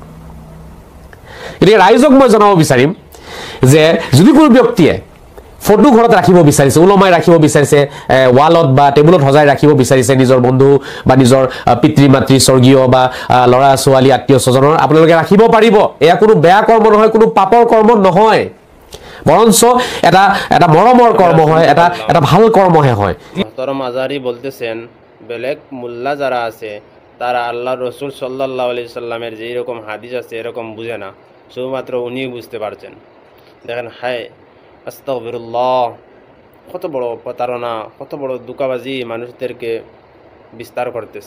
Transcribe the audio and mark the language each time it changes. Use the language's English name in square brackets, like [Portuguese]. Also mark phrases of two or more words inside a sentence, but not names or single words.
[Assamese] গতিকে ৰাইজক মই জনাব বিচাৰিম যে যদি কোনো ব্যক্তিয়ে ফটো ঘৰত ৰাখিব বিচাৰিছে, ওলমাই ৰাখিব বিচাৰিছে, ৱালত বা টেবুলত সজাই ৰাখিব বিচাৰিছে নিজৰ বন্ধু বা নিজৰ পিতৃ মাতৃ স্বৰ্গীয় বা ল'ৰা ছোৱালী আত্মীয় স্বজনৰ, আপোনালোকে ৰাখিব পাৰিব। এয়া কোনো বেয়া কৰ্ম নহয়, কোনো পাপৰ কৰ্ম নহয়, বৰঞ্চ এটা এটা মৰমৰ কৰ্ম হয়, এটা ভাল কৰ্মহে হয়। [Bangla] মোহতারাম আজহারি বলতেছেন, বেলেগ মোল্লা যারা আছে তারা আল্লাহ রসুল [Arabic] صلى الله عليه وسلم [Bangla] যেই রকম হাদিস আছে এরকম বুঝে না, শুধুমাত্র উনি বুঝতে পারছেন। দেখেন, হায় আস্তাগফিরুল্লাহ, কত বড় প্রতারণা, কত বড় দুকাবাজি মানুষদেরকে বিস্তার করতেছে।